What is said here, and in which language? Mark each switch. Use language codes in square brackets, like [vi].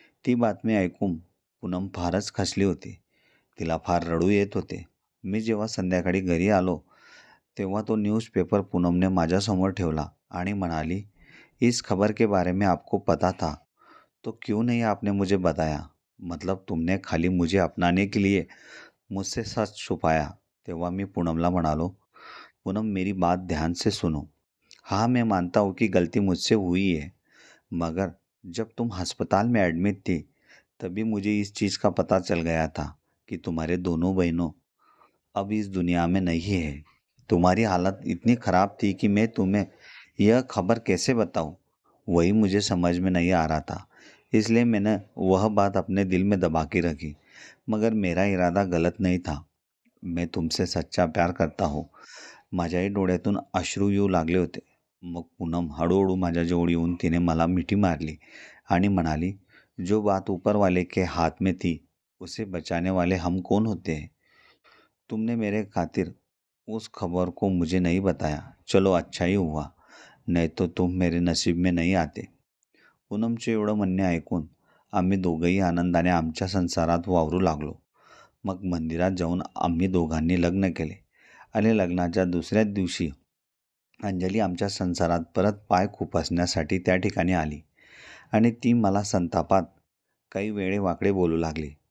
[mr] ती बातमी ऐकून पूनम फारच खचली होती. तिला फार रडू येत होते. मी जेव्हा संध्याकाळी घरी आलो, तेव्हा तो न्यूज़पेपर पूनमने माझ्यासमोर ठेवला आणि म्हणाली, [hi] इस खबर के बारे में आपको पता था, तो क्यों नहीं आपने मुझे बताया? मतलब तुमने खाली मुझे अपनाने के लिए मुझसे सच छुपाया. [mr] तेव्हा मी पूनमला म्हणालो, [hi] पूनम मेरी बात ध्यान से सुनो. हाँ, मैं मानता हूँ कि गलती मुझसे हुई है, मगर जब तुम अस्पताल में एडमिट थी, तभी मुझे इस चीज़ का पता चल गया था कि तुम्हारे दोनों बहनों अब इस दुनिया में नहीं है. तुम्हारी हालत इतनी ख़राब थी कि मैं तुम्हें यह खबर कैसे बताऊं, वही मुझे समझ में नहीं आ रहा था. इसलिए मैंने वह बात अपने दिल में दबा के रखी. मगर मेरा इरादा गलत नहीं था. मैं तुमसे सच्चा प्यार करता हूँ. [mr] माझ्याही डोळ्यातून अश्रू येऊ लागले होते. मग पूनम हळूहळू माझ्या जवळ येऊन तिने मला मिठी मारली आणि म्हणाली, [hi] जो बात ऊपर वाले के हाथ में थी, उसे बचाने वाले हम कौन होते हैं? तुमने मेरे खातिर उस खबर को मुझे नहीं बताया. चलो अच्छा ही हुआ, नहीं तो तुम मेरे नसीब में नहीं आते. [mr] पूनमचे एवढं म्हणणे ऐकून आम्ही दोघंही आनंदाने आमच्या संसारात वावरू लागलो. मग मंदिरात जाऊन आम्ही दोघांनी लग्न केले आणि लग्नाच्या दुसऱ्याच दिवशी अंजली आमच्या संसारात परत पाय खुपसण्यासाठी त्या ठिकाणी आली आणि ती मला संतापात काही वेडेवाकडे बोलू लागली.